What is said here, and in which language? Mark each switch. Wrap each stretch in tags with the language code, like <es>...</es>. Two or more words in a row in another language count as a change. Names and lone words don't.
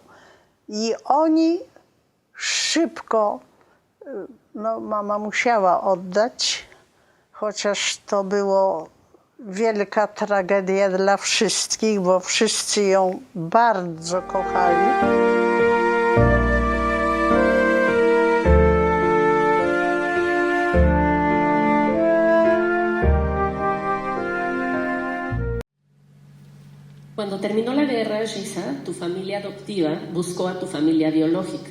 <pl>I oni szybko, no mama musiała oddać, chociaż to było wielka tragedia dla wszystkich, bo wszyscy ją bardzo kochali.</pl> <es>Cuando terminó la guerra, Gisa, tu familia adoptiva buscó a tu familia biológica.</es>